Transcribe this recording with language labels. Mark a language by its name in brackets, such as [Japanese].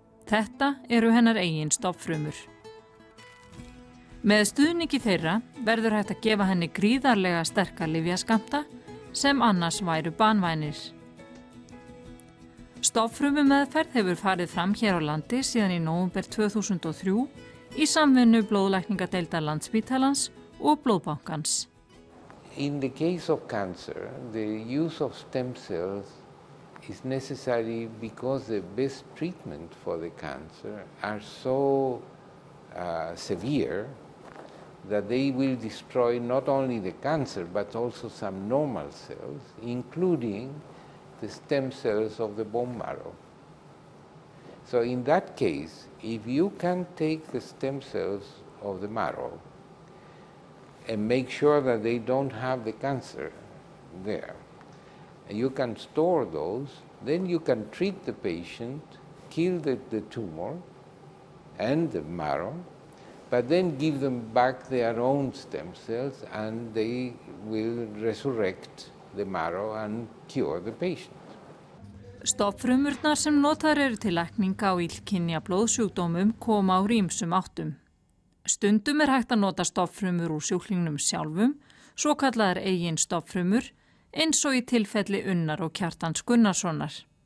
[Icelandic] Þetta eru hennar eigin stofnfrumur. Með stuðningi þeirra verður hægt að gefa henni gríðarlega sterka lyfjaskammta sem annars væru banvænir. Stofnfrumumeðferð hefur farið fram hér á landi síðan í nóvember 2003 í samvinnu blóðlækningadeildar Landspítalans og Blóðbankans. [English] In the case of cancer, the use of stem cells is necessary because the best treatment for the cancer are so severe that they will destroy not only the cancer but also some normal cells, including the stem cells of the bone marrow. So in that case, if you can take the stem cells of the marrow and make sure that they don't have the cancer there, and you can store those, then you can treat the patient, kill the tumor and the marrow, but then give them back their own stem cells and they will resurrect the marrow and cure the patient. [Icelandic] Stofnfrumurnar sem notaðar eru til lækninga á illkynja blóðsjúkdómum koma á ýmsum áttum. Stundum hægt að nota stofnfrumur úr sjúklingnum sjálfum, svo kallaðar eigin stofnfrumur, eins og í tilfelli Unnar og Kjartans Gunnarssonar.